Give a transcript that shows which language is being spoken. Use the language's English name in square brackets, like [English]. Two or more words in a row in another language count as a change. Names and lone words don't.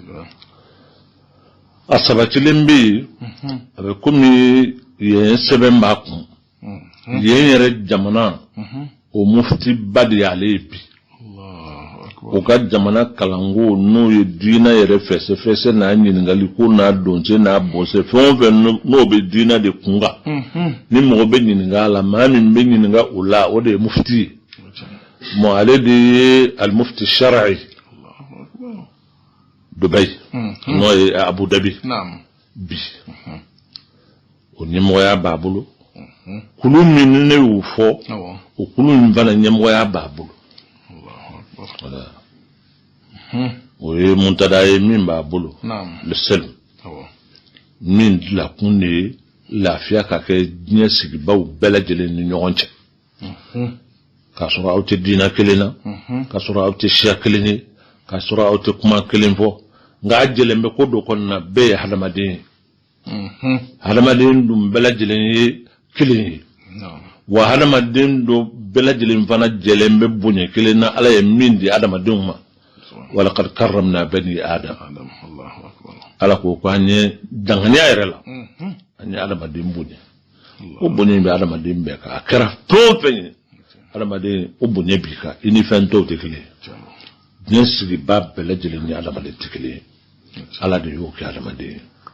[Bambara] a sabatilen bɛ yen a bɛ komi yen sɛbɛn b'a kun yen yɛrɛ jamana o mufti ba de y'ale ye bi o ka jamana kalanko n'o ye diinɛ yɛrɛ fɛsɛfɛsɛ n'a ɲininkali ko n'a donse n'a bɔnse fɛn o fɛn n'o bɛ diinɛ de kun kan ni mɔgɔ bɛ ɲininka a la maa min bɛ ɲininka o la o de ye mufti ye bon ale de ye [Arabic] المفتي الشرعي [Bambara] Dubai n'o ye Abu Dhabi bi o ɲɛmɔgɔya b'a bolo kulu min ne y'o fɔ o kulu in fana ɲɛmɔgɔya b'a bolo o ye Muntada ye min b'a bolo [French] le seul [Bambara] min dilakun de ye lafiya ka kɛ diɲɛ sigibaw bɛɛ lajɛlen ni ɲɔgɔn cɛ k'a sɔrɔ aw tɛ diinɛ kelen na k'a sɔrɔ aw tɛ siya kelen ye k'a sɔrɔ aw tɛ kuma kelen fɔ nka a jɛlen bɛ ko dɔ kɔnɔna bɛɛ ye hadamaden ye hadamaden dun bɛɛ lajɛlen ye kelen ye wa hadamaden dɔ bɛɛ lajɛlen fana jɛlen bɛ bonya kelen na Ala ye min di hadamadenw ma [Arabic] ولقد كرمنا بني آدم [Bambara] Ala ko an ye danganiya yɛrɛ la an ye hadamaden bonya o bonya bɛ hadamaden bɛɛ kan a kɛra fɛn o fɛn ye hadamaden o bonya b'i kan i ni fɛn tɔw tɛ kelen ye diɲɛ sigiba bɛɛ lajɛlen ni hadamaden tɛ kelen ye Ala de y'o kɛ hadamaden ye